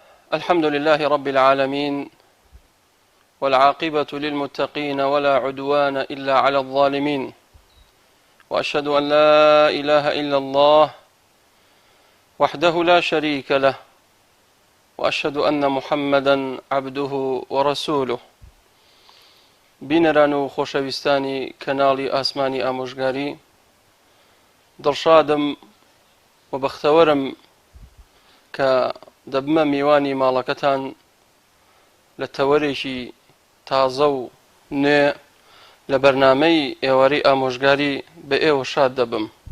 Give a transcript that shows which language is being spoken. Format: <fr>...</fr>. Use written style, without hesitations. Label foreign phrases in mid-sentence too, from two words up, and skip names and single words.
<ar>الحمد لله رب العالمين والعاقبة للمتقين ولا عدوان إلا على الظالمين وأشهد أن لا إله إلا الله وحده لا شريك له وأشهد أن محمدا عبده ورسوله</ar> <ckb>بینەران و خۆشەویستانی کەناڵی ئاسمانی ئامۆژگاری دڵشادم و بەختەوەرم کە دەبمە میوانی ماڵەکەتان لە تەوەرێکی تازە و نوێ لە بەرنامەی ئێوارەی ئامۆژگاری بە ئێوە شاد دەبم.</ckb>